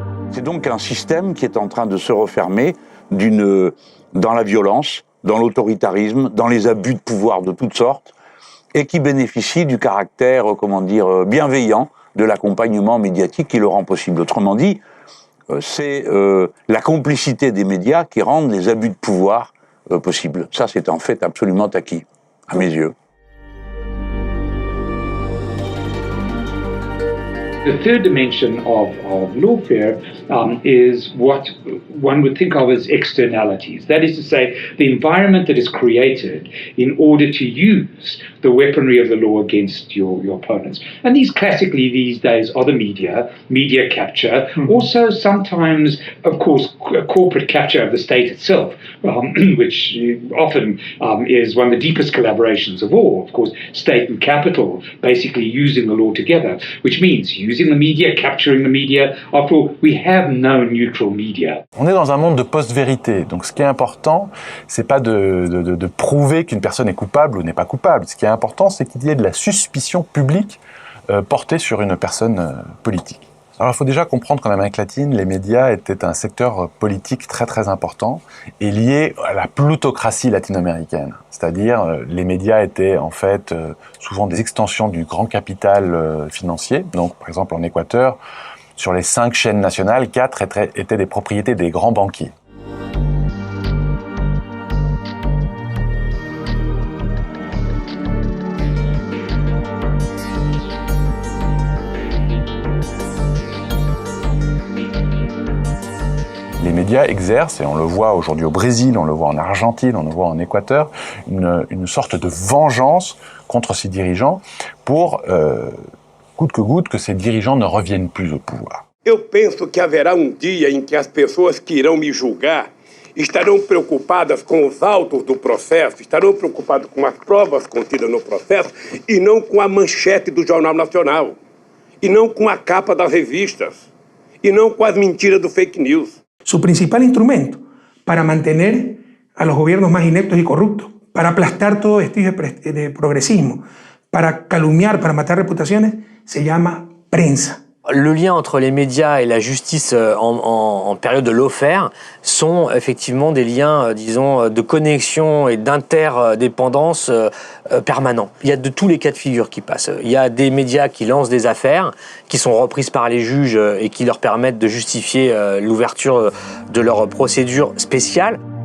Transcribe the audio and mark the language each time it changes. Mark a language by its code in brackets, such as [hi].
[fr] C'est donc un système qui est en train de se refermer dans la violence, dans l'autoritarisme, dans les abus de pouvoir de toutes sortes, et qui bénéficie du caractère, bienveillant de l'accompagnement médiatique qui le rend possible. Autrement dit, c'est la complicité des médias qui rendent les abus de pouvoir possibles. Ça, c'est en fait absolument acquis, à mes yeux. [en] The third dimension of lawfare is what one would think of as externalities. That is to say, the environment that is created in order to use the weaponry of the law against your opponents. And these classically these days are the media capture, also sometimes, of course, corporate capture of the state itself, which often is one of the deepest collaborations of all. Of course, state and capital basically using the law together, which means using the media, capturing the media. After all, we have no neutral media. [fr] On est dans un monde de post-vérité. Donc ce qui est important, c'est pas de prouver qu'une personne est coupable ou n'est pas coupable. Ce qui est important, c'est qu'il y ait de la suspicion publique portée sur une personne politique. Alors il faut déjà comprendre qu'en Amérique latine, les médias étaient un secteur politique très très important et lié à la plutocratie latino-américaine. C'est-à-dire les médias étaient en fait souvent des extensions du grand capital financier. Donc par exemple en Équateur, sur les 5 chaînes nationales, 4 étaient des propriétés des grands banquiers. Les médias exercent, et on le voit aujourd'hui au Brésil, on le voit en Argentine, on le voit en Équateur, une sorte de vengeance contre ces dirigeants pour, coûte que ces dirigeants ne reviennent plus au pouvoir. [pt] Eu penso que haverá dia em que as pessoas que irão me julgar estarão preocupadas com os autos do processo, estarão preocupadas com as provas contidas no processo e não com a manchete do Jornal Nacional, e não com a capa das revistas, e não com as mentiras do fake news. [es] Su principal instrumento para mantener a los gobiernos más ineptos y corruptos, para aplastar todo vestigio de progresismo, para calumniar, para matar reputaciones, se llama prensa. [fr] Le lien entre les médias et la justice en période de lawfare sont effectivement des liens, disons, de connexion et d'interdépendance permanents. Il y a de tous les cas de figure qui passent. Il y a des médias qui lancent des affaires, qui sont reprises par les juges et qui leur permettent de justifier l'ouverture de leur procédure spéciale.